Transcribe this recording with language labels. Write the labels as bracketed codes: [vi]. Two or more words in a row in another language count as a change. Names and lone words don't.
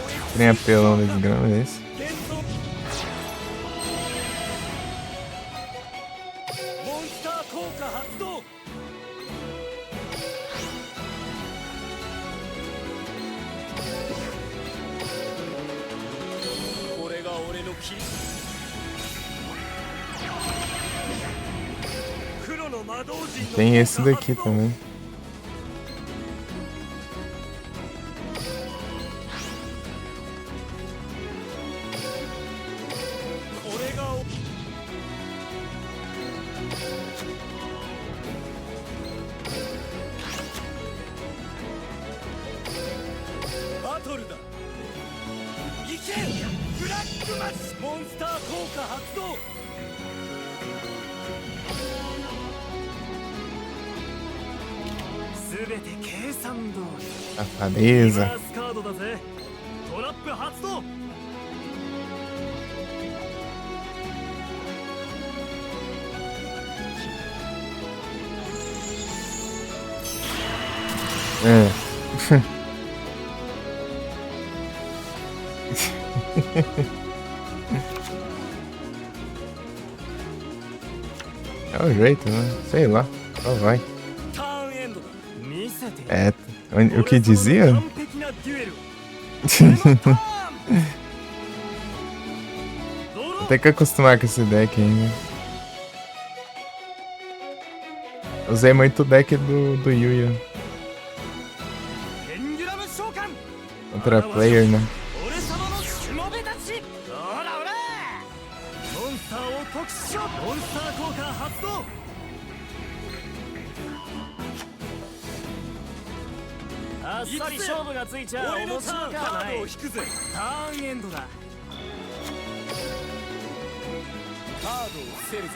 [pt] Trem apelão da desgrama, é isso? [ja] 幻想モンスター効果発動これが俺の切り黒の魔導陣の [pt] Tem esse daqui também. [ja] これがバトルだ行けブラックマッシュモンスター効果発動すべて計算通り [pt] Safadeza. [ja] ラスカードだぜトラップ発動 [pt] É. É o jeito, né? Sei lá. Só vai. [ja] ターンエンドだ見せて [pt] É. O que dizia? [ja] 完璧なデュエルターンドロー [pt] Tem que acostumar com esse deck ainda. Usei muito o deck do Yuya [ja] ペンデュラム召喚 [pt] contra player, né? [ja] 俺様のしもべたちほらほらモンスターを特殊召モンスター効果発動あっさり勝負がついちゃう俺のターンカードを引くぜターンエンドだカードを伏せるぜ